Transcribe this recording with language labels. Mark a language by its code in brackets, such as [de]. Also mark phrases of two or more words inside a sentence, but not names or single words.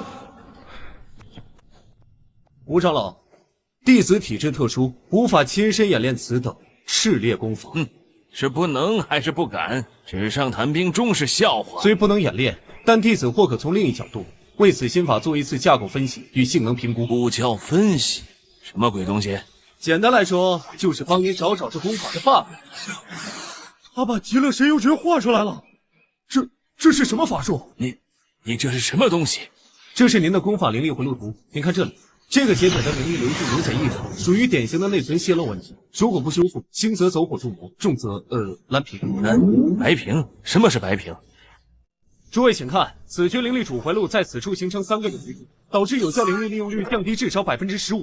[zh] 吳長老，弟子體質特殊，無法親身演練此等熾烈功法。是不能還是不敢？紙上談兵終是笑話。雖不能演練，但弟子或可從另一角度為此心法做一次架構分析與性能評估。不叫分析。什麼鬼東西？簡單來說，就是幫您找找這功法的 bug。他把極樂神遊訣畫出來了，這是什麼法術？你這是什麼東西？這是您的功法靈力回路圖，您看這裡， 這個節點的灵力流速明顯異常，屬於典型的內存泄漏問題。如果不修復，輕則走火入魔，重則蓝屏。白屏？什麼是白屏？诸位請看，此局灵力主回路在此處形成3個有余点，導致有效靈力利用率降低至少 15%。